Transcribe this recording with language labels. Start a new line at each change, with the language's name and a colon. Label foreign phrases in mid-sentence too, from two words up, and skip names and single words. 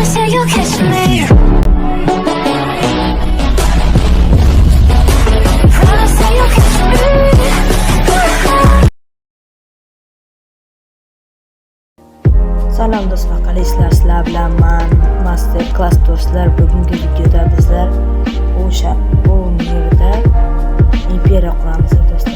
English: you'll catch me. Promise that you'll catch me.
Uzbek: Salom do'stlar, qalaysizlar? Sizlar bilan men
English: master class
Uzbek: do'stlar. Bugungi videoda bizlar o'sha bu yerda imperiya quramiz do'stlar.